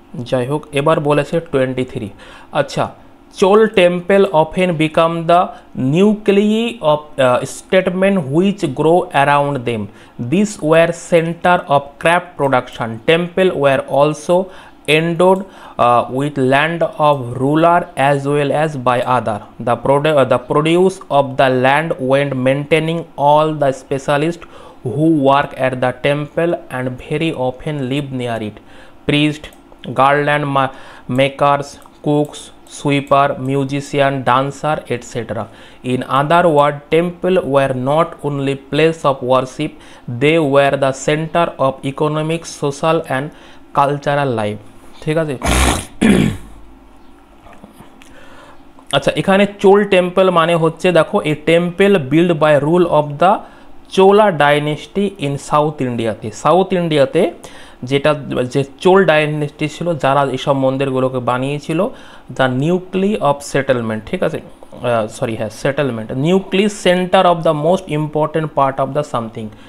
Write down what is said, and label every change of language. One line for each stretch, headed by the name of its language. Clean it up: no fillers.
Bangla: যাই হোক এবার বলেছে 23। আচ্ছা
English: Chola temple often become the nuclei of settlement which grow around them, this were centre of craft production, temple were also endowed with land of ruler as well as by other. The produce of the land went maintaining all the specialists who work at the temple and very often live near it. Priests, garland makers, cooks, sweeper, musician, dancer, etc. In other words, temple were not only place of worship, they were the center of economic, social and cultural life,
Bangla: ঠিক আছে। আচ্ছা এখানে Chola temple মানে হচ্ছে দেখো এই
English: temple build by rule of the Chola dynasty in south ইন্ডিয়াতে
Bangla: যেটা যে চোল ডাইনেস্টি ছিল, যারা এইসব মন্দিরগুলোকে বানিয়েছিল,
English: the nuclei of settlement,
Bangla: ঠিক আছে, settlement,
English: nuclei centre of the most important part of the something,